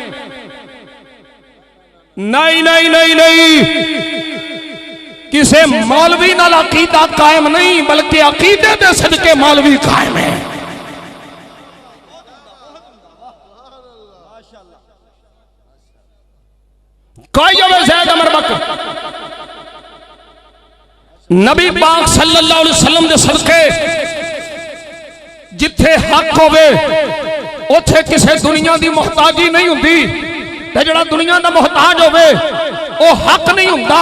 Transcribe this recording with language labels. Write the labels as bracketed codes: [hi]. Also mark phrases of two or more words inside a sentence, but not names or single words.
[pa] نہیں نہیں نہیں نہیں، کسے مولوی نال عقیدہ قائم نہیں، بلکہ عقیدے دے صدقے مولوی قائم ہے. کوئی زید عمر بکر نبی پاک [ar] صلى الله عليه وسلم [pa] دے صدقے جتھے حق ہووے اوتھے کسے دنیا دی محتاجی نہیں ہندی، تے جیہڑا دنیا دا محتاج ہووے او حق نہیں ہندا.